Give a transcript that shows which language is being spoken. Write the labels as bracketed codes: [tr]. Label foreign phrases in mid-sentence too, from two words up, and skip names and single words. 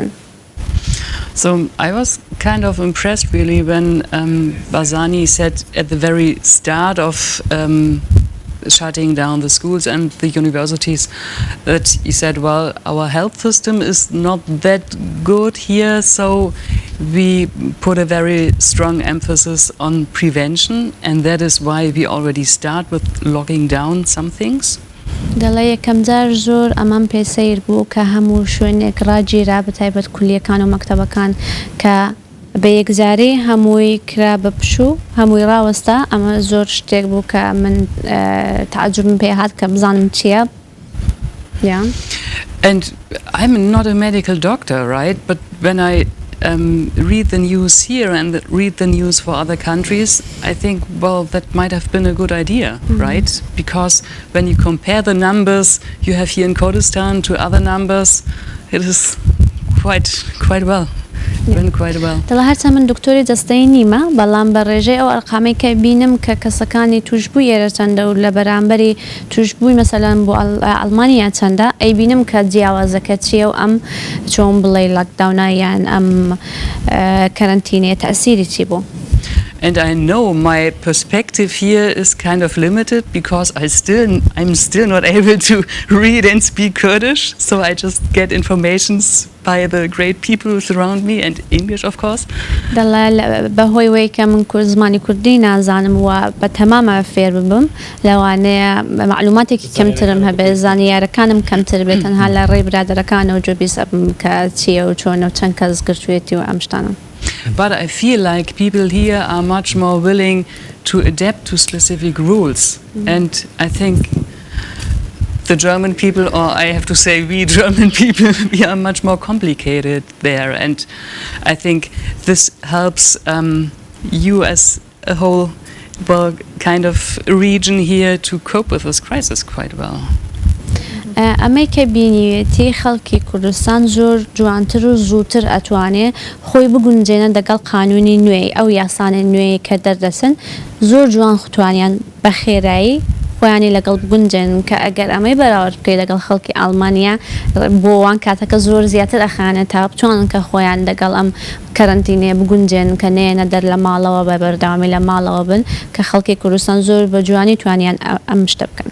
[en] So I was kind of impressed really when Barzani said at the very start of shutting down the schools and the universities that he said, well, our health system is not that good here, so we put a very strong emphasis on prevention, and that is why we already start with locking down some things. [ckb] دەڵێ یەکەم جار زۆر ئەمان پێسەیر بوو کە هەموو شوێنێک ڕاگیرا بەتایبەت کولیەکان و مەکتەبەکان کە بە یەکجارەی هەمووی کرا بە پشوو هەمووی ڕاوەستا ئەمە زۆر شتێک بوو کە من تعجبم پێ هات کە بزانم چییە. [en] And I'm not a medical doctor, right? But when I read the news here and read the news for other countries, I think, well, that might have been a good idea, right? Because when you compare the numbers you have here in Kurdistan to other numbers, it is quite well. [ckb] دەڵێ هەرچە من دکتۆری دەستەی نیمە بەڵام بە ڕێژەی ئەو ئەرقامەی کە بینم کە کەسەکانی توشببووی ئێرە چەندە و لە بەرامبەری توشببووی مەسەلەن بۆ ئەڵمانیا چەندە ئەی بینم کە جیاوازەکە چییە و ئەم چۆن بڵێ لاکداونایان ئەم کەرەنتینەیە تەئسیری چی بوو. [en] And I know my perspective here is kind of limited because I'm still not able to read and speak Kurdish, so I just get informations by the great people who surround me and English, of course. [ckb] دەڵێ بەهۆی وەی کە من زمانی کوردی نازانم و بە تەمامە فێر ببم لەوانەیە معلوماتێکی کەمترم هەبێ زانیارەکانم کەمتر بێت تەنها لە ڕێی برادەرەکانەوە جۆ بیسەبم کە چییە و چۆنە و چەند کەس گرتوێتی و ئەم شتانە. [en] But I feel like people here are much more willing to adapt to specific rules. And I think the German people, or I have to say we German people, we are much more complicated there. And I think this helps you as a whole kind of region here to cope with this crisis quite well. [ckb] ئەمەی کە بینیوێتی خەڵکی کوردستان زۆر جوانتر و زووتر ئەتوانێ خۆی بگونجێنە دەگەڵ قانونی نوێی ئەو یاسانە نوێی کە دەردەسن زۆر جوان خوتوانیان بە خێرایی خۆیانی لەگەڵ بگونجێن کە ئەگەر ئەمەی بەراورد بکەیت لەگەڵ خەڵکی ئەڵمانیا بۆ وان کاتەکە زۆر زیاتر ئەخانێت تا بتوانن کە خۆیان لەگەڵ ئەم کەرەنتینەیە بگونجێن کە نێنە دەر لە ماڵەوە بە بەردەوامی لە ماڵەوە بن کە خەڵکی کوردستان زۆر بە جوانی توانیان ئەم شتە بکەن.